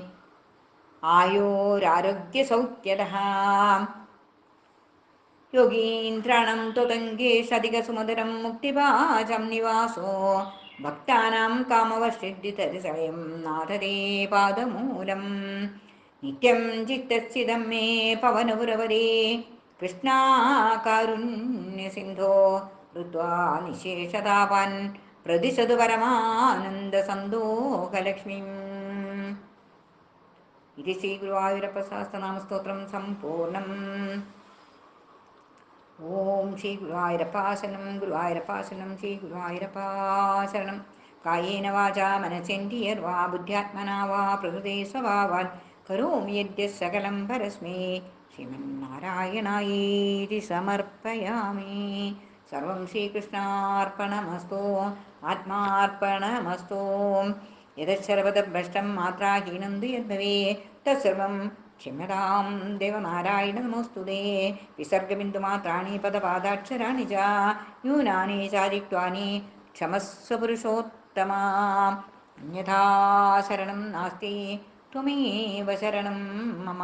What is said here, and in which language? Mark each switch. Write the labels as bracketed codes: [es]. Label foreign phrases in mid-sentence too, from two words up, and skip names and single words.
[sa] आयुरारोग्यसौख्यदः योगीन्द्राणां त्वदङ्गेशधिकसुमधुरं मुक्तिभाजं निवासो भक्तानां कामवसिद्धितरिसलयं नाथदे पादमूलम् नित्यं चित्तस्थितं मे पवनपुरवरे कृष्णाकारुण्यसिन्धो ऋत्वा निशेषतापान् प्रदिशतु परमानन्दसन्दोहलक्ष्मीम् इति श्रीगुरुवायूरप्पसहस्रनामस्तोत्रं सम्पूर्णम् ഓം ശ്രീ ഗുരുവായൂരപ്പാശരണം ഗുരുവായൂരപ്പാശരണം ശ്രീ ഗുരുവായൂരപ്പാശരണം കായേന വാചാ മനസേന്ദ്രിയർവാ ബുദ്ധ്യാത്മനാ വാ പ്രകൃതേ സ്വഭാവാൽ കരോമി യദ്യത് സകലം പരസ്മൈ ശ്രീമന്നാരായണായേതി സമർപ്പയാമി. സർവം ശ്രീകൃഷ്ണാർപ്പണമസ്തു. ആത്മാർപ്പണമസ്തു. യതശ്ചരപദഭ്രഷ്ടം മാത്രാഹീനം തു യദ്ഭവേത് തത്സർവം क्षम्यतां देवनारायण नमोस्तुते. विसर्गबिन्दुमात्राणि पदपादाक्षराणि च न्यूनानि चादिक्त्वानि क्षमस्व पुरुषोत्तमा. अन्यथा शरणं नास्ति त्वमेव शरणं मम.